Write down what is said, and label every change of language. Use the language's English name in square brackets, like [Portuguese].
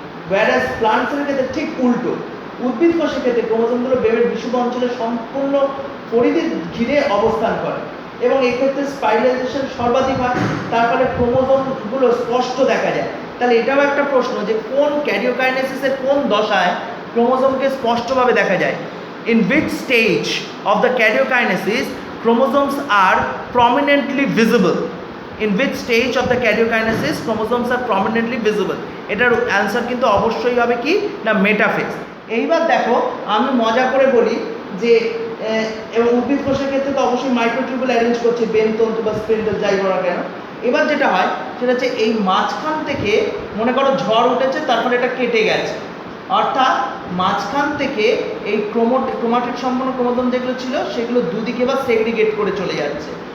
[Bangla] ওয়্যারাস প্লান্টসের ক্ষেত্রে ঠিক উল্টো, উদ্ভিদ কোষের ক্ষেত্রে ক্রোমোজোমগুলো বেমের বিষুব অঞ্চলে সম্পূর্ণ পরিধির ঘিরে অবস্থান করে এবং এক্ষেত্রে স্পাইরালাইজেশন সর্বাধিক হয়, তার ফলে ক্রোমোজোমগুলো স্পষ্ট দেখা যায়। তাহলে এটাও একটা প্রশ্ন যে কোন ক্যারিওকাইনেসিসের কোন দশায় ক্রোমোজোমকে স্পষ্টভাবে দেখা যায়। [English] In which stage of the karyokinesis chromosomes are prominently visible? In which stage of the karyokinesis chromosomes are prominently visible? [Bangla] এটার অ্যান্সার কিন্তু অবশ্যই হবে কি না, মেটাফেজ। এইবার দেখো, আমি মজা করে বলি যে এবং উদ্ভিদ কোষের ক্ষেত্রে তো অবশ্যই মাইক্রোটিউবুল অ্যারেঞ্জ করছে বেমতন্তু বা স্পিন্ডল যাই বলা কেন। এবার যেটা হয় সেটা হচ্ছে এই মাঝখান থেকে মনে করো ঝড় উঠেছে, তারপরে এটা কেটে গেছে, অর্থাৎ মাঝখান থেকে এই ক্রোমাটিড সম্পন্ন ক্রোমোজোম যেগুলো ছিল সেগুলো দুদিকে বা সেগ্রিগেট করে চলে যাচ্ছে।